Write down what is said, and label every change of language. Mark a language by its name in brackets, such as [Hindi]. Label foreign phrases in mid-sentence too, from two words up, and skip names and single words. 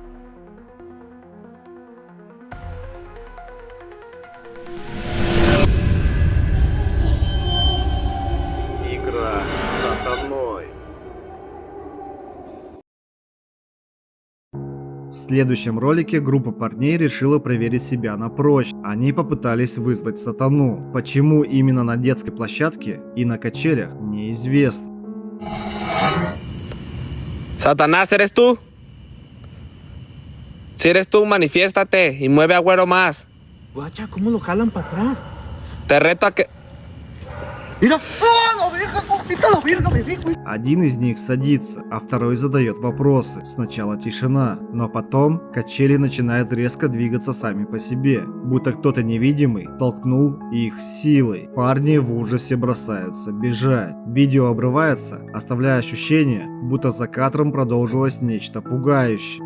[Russian] Сатаной. В следующем ролике группа парней решила проверить себя на прочность. Они попытались вызвать сатану. Почему именно на детской площадке и на качелях, неизвестно. [Spanish] Satanás, ¿eres tú? Si eres tú, manifiéstate y mueve a Güero más. Guacha, ¿cómo lo jalan para atrás? Te reto a que... [Russian] Один из них садится, а второй задает вопросы. Сначала тишина, но потом качели начинают резко двигаться сами по себе, будто кто-то невидимый толкнул их силой. Парни в ужасе бросаются бежать. Видео обрывается, оставляя ощущение, будто за кадром продолжилось нечто пугающее.